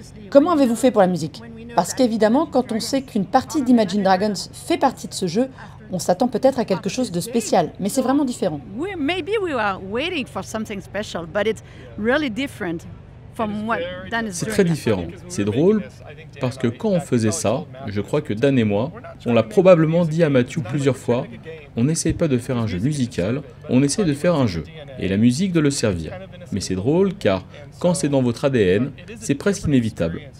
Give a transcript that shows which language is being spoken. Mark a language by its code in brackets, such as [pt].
[fr] Comment avez-vous fait pour la musique ? Parce qu'évidemment, quand on sait qu'une partie d'Imagine Dragons fait partie de ce jeu, on s'attend peut-être à quelque chose de spécial, mais c'est vraiment différent. [en] Maybe we were waiting for something special, but it's really different from what Dan is [fr] C'est [en] doing. [fr] très différent. C'est drôle parce que quand on faisait ça, je crois que Dan et moi, on l'a probablement dit à Matthew plusieurs fois, on n'essaye pas de faire un jeu musical, on essaye de faire un jeu, et la musique de le servir. Mais c'est drôle car quand c'est dans votre ADN, c'est presque inévitable.